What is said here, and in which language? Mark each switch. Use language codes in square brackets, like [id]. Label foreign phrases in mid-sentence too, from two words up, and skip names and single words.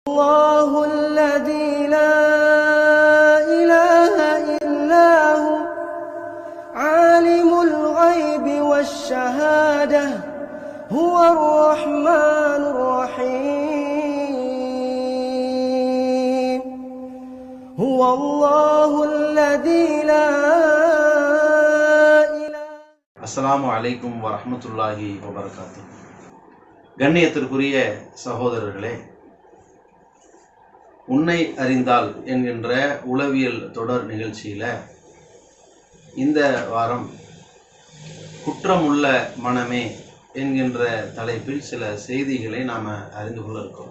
[ar] الله الذي لا إله إلا هو عالم الغيب والشهادة هو الرحمن الرحيم هو الله الذي لا إله. السلام عليكم ورحمة الله وبركاته. [ta] கண்ணியத்திற்குரிய சகோதரர்களே, உன்னை அறிந்தால் என்கின்ற உளவியல் தொடர் நிகழ்ச்சியில் இந்த வாரம் குற்றமுள்ள மனமே என்கின்ற தலைப்பில் சில செய்திகளை நாம் அறிந்து கொள்ள இருக்கோம்.